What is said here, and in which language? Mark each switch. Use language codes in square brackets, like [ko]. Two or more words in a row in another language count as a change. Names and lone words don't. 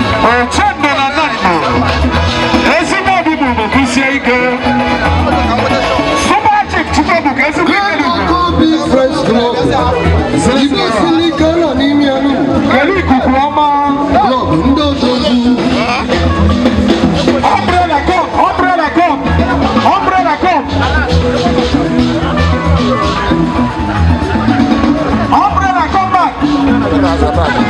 [ig] Oche ndụ na nna Ezigbo obi bụ ugwu kwụsie ike. Super Chief Chukwuebuka, ezigbo ike dị ugwu. Kobe Fresh Club. Ibe siri ike nọ n'ime ya nụ. Kedu ikuku ọma? Club ndị odogwu. [en] Umbrella come, umbrella come, umbrella come. Umbrella, come back.